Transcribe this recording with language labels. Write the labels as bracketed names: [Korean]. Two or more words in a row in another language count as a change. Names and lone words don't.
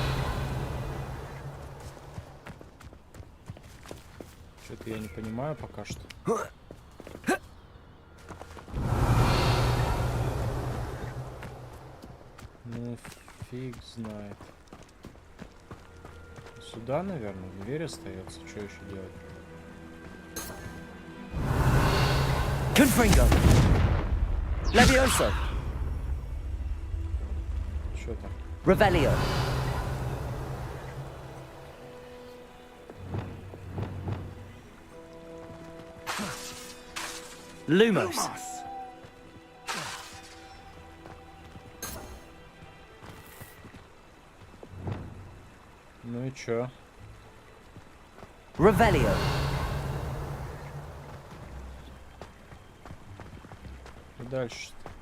[Russian] Что-то я не понимаю пока что. Ну, фиг знает. Сюда, наверное, дверь остается. Что еще делать? Confringo. Levioso. Что там? Revelio. Lumos. Ну и чё? Revelio. И дальше.